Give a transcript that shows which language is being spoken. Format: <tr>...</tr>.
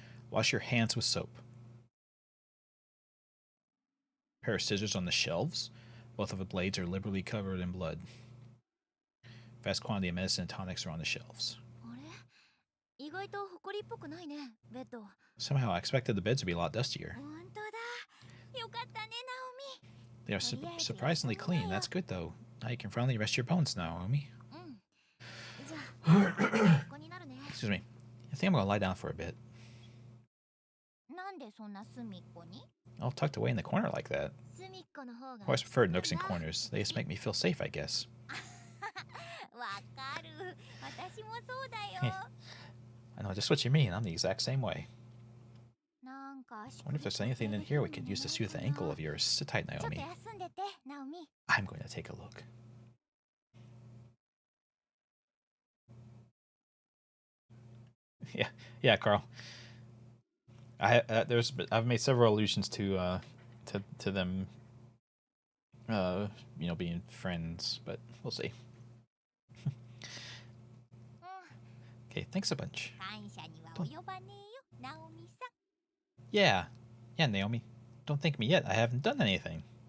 <en>Wash your hands with soap. Pair of scissors on the shelves. Both of the blades are liberally covered in blood. Vast quantity of medicine and tonics are on the shelves.</en> <ja>あれ意外と埃っぽくないね、ベッド。</ja> <en>Somehow I expected the beds to be a lot dustier.</en> <ja>本当だ。よかったね、ナオミ。</ja> <en>They are surprisingly clean. That's good though. Now you can finally rest your bones, Naomi.</en> <ja>うん。じゃあ、ここになるね。</ja> <en>Excuse me. I think I'm gonna lie down for a bit.</en> <ja>なんでそんな隅っこに？</ja> <en>All tucked away in the corner like that.</en> <ja>隅っこの方が。</ja> <en>I always prefer nooks and corners. They just make me feel safe, I guess.</en> <ja>わかる。私もそうだよ。</ja> <en>I know just what you mean. I'm the exact same way.</en> <ja>なんか</ja> <en>I wonder if there's anything in here we could use to soothe the ankle of yours. Sit tight,</en> <ja>ちょっと</ja> <en>Naomi.</en> <ja>休んでて、ナオミ。</ja> <en>I'm going to take a look. Yeah, Carl. I've made several allusions to them, being friends, but we'll see.</en> <ja>うん。</ja> <en>Okay, thanks a bunch.</en> <ja>感謝には及ばねえよ、ナオミさん。</ja> <en>Yeah, Naomi. Don't thank me yet. I haven't done anything.</en>